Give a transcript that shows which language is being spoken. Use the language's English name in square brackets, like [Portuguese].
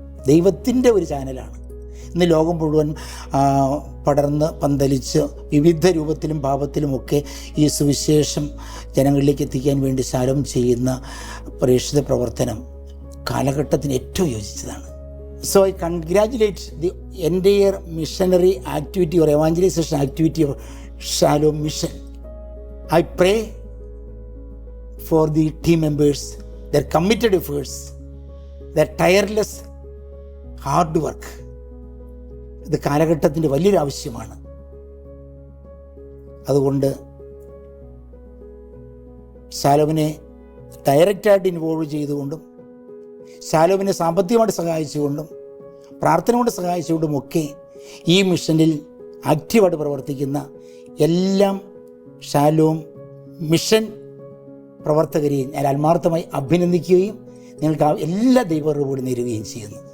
[Malayalam] ദൈവത്തിൻ്റെ ഒരു ചാനലാണ്. ഇന്ന് ലോകം മുഴുവൻ പടർന്ന് പന്തലിച്ച് വിവിധ രൂപത്തിലും ഭാവത്തിലുമൊക്കെ ഈ സുവിശേഷം ജനങ്ങളിലേക്ക് എത്തിക്കാൻ വേണ്ടി ഷാലോം ചെയ്യുന്ന പ്രേക്ഷിത പ്രവർത്തനം കാലഘട്ടത്തിന് ഏറ്റവും യോജിച്ചതാണ്. [English] So I congratulate the entire missionary activity or evangelization activity of Shalom Mission. I pray for the team members, their committed efforts, their tireless hard work. [Malayalam] ഇത് കാലഘട്ടത്തിൻ്റെ വലിയൊരു ആവശ്യമാണ്. അതുകൊണ്ട് ഷാലോമിനെ ഡയറക്റ്റായിട്ട് ഇൻവോൾവ് ചെയ്തുകൊണ്ടും ഷാലോമിനെ സാമ്പത്തികമായിട്ട് സഹായിച്ചുകൊണ്ടും പ്രാർത്ഥന കൊണ്ട് സഹായിച്ചുകൊണ്ടുമൊക്കെ ഈ മിഷനിൽ ആക്റ്റീവായിട്ട് പ്രവർത്തിക്കുന്ന എല്ലാം ഷാലോം മിഷൻ പ്രവർത്തകരെയും ഞാൻ ആത്മാർത്ഥമായി അഭിനന്ദിക്കുകയും നിങ്ങൾക്ക് എല്ലാ ദൈവകൃപയോടും നേരുകയും ചെയ്യുന്നു.